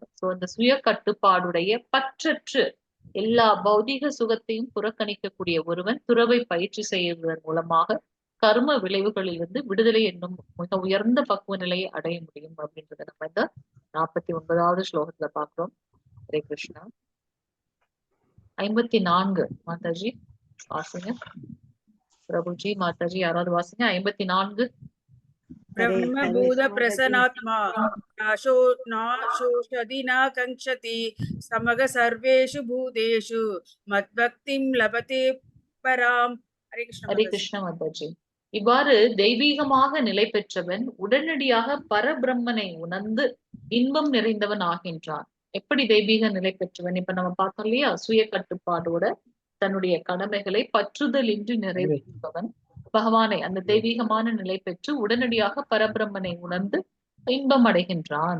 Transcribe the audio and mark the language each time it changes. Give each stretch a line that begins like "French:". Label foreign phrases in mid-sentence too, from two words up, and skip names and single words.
Tamil: ஸோ அந்த சுய கட்டுப்பாடுடைய பற்றற்று எல்லா பௌதீக சுகத்தையும் புறக்கணிக்கக்கூடிய ஒருவன் துறவை பயிற்சி செய்வதன் மூலமாக கர்ம விளைவுகளிலிருந்து விடுதலை என்னும் மிக உயர்ந்த பக்குவ நிலையை அடைய முடியும் அப்படின்றத நம்ம இந்த 49வது ஸ்லோகத்துல பாக்குறோம்.
Sanskrit: हरे कृष्ण.
Tamil: 54 மாதாஜி வாசிங்க. பிரபுஜி மாதாஜி யாராவது வாசிங்க. 54.
Sanskrit: ब्रह्मभूत प्रसन्नात्मा नाशोषधि न कंक्षति समग सर्वेषु भूतेषु मद्भक्तिं लभते पराम. हरे कृष्ण
Tamil: ஹரே माताजी. கிருஷ்ண மாதாஜி. இவ்வாறு தெய்வீகமாக நிலை பெற்றவன் உடனடியாக பரபிரம்மனை உணர்ந்து இன்பம் நிறைந்தவன் ஆகின்றான். எப்படி தெய்வீக நிலை பெற்றவன்? இப்ப நம்ம பார்த்தோம் இல்லையா, சுய கட்டுப்பாடோட தன்னுடைய கடமைகளை பற்றுதல் இன்றி நிறைவேற்றுபவன் பகவானை அந்த தெய்வீகமான நிலை பெற்று உடனடியாக பரபிரம்மனை உணர்ந்து இன்பம் அடைகின்றான்.